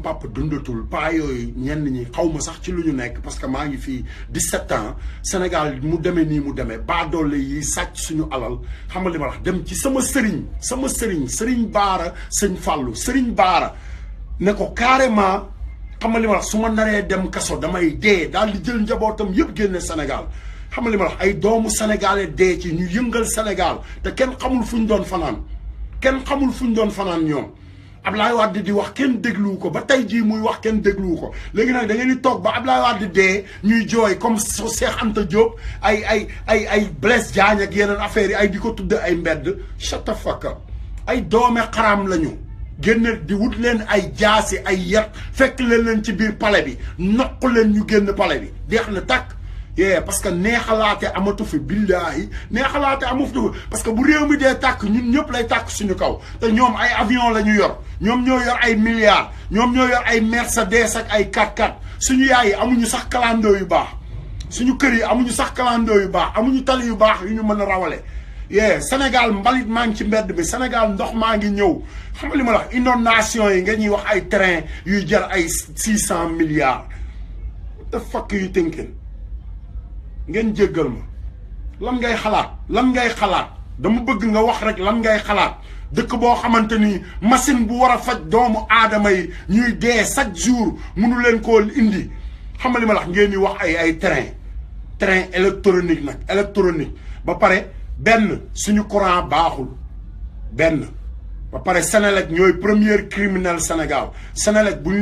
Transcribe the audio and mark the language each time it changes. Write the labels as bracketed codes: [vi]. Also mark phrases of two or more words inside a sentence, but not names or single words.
[wo] papa dundatul paa yooyu ñenn ñi xaw ma sax ci lu ñu nekk [fr] parce que [wo] maa ngi fii 17 ans Sénégal mu demee nii mu demee baadoole yi sàcc suñu alal xam nga li ma la wax dem ci sama sëriñ Baara sëñ Fallou sëriñ Baara ne ko carrément xam nga li ma wax su ma naree dem kaso damay dee daal di jël njabootam yëpp génne Sénégal xam nga li ma wax ay doomu sénégalais dee ci ñu yëngal Sénégal te kenn xamul fu ñu doon fanaan ñoom Ablaye Wade di wax kenn dégluwu ko ba tey jii muy wax kenn dégluwu ko léegi nag da ngeen di toog ba Ablaye Wade dee ñuy jooy comme Cheikh Anta Diop ay Blaise Diagne ak yeneen affaires yi ay di ko tudde ay mbedd [en] shut the fuck up [wo] ay doome xaraam lañu génn di wut leen ay jaasi ay yet fekk leen ci biir palais bi noq leen ñu génn palais bi deex na tàkk yee [fr] parce que [wo] neexalaate amatu fi billaahi neexalaate amatu fi [fr] parce que [wo] bu réew mi dee tàkk ñun ñëpp lay tàkk suñu kaw te ñoom ay avion la ñu yor ñoom ñoo yor ay milliards ñoom ñoo yor ay Mercedes ak ay 4x4 suñu yaay yi amuñu sax kalandoo yu baax suñu kër yi amuñu sax kalandoo yu baax amuñu tali yu baax yu ñu mën a rawale yee Sénégal mbalit maa ngi ci mbedd bi Sénégal ndox maa ngi ñëw xam nga li ma la wax inondation yi nga ñuy wax ay train yuy jar ay 600 milliards [en] what the fuck you thinking [wo] ngeen jéggal ma lan ngay xalaat dama bëgg nga wax rek lan ngay xalaat dëkk boo xamante ni machine bu war a faj doomu aadama yi ñuy dee [fr] chaque jour [wo] mënu leen koo indi xam nga li ma la wax ngeen di wax ay [fr] train électronique [wo] nag électronique ba pare benn suñu courant baaxul benn ba pare Sénélec ñooy [fr] premier criminel [wo] Sénégal Sénélec bu ñu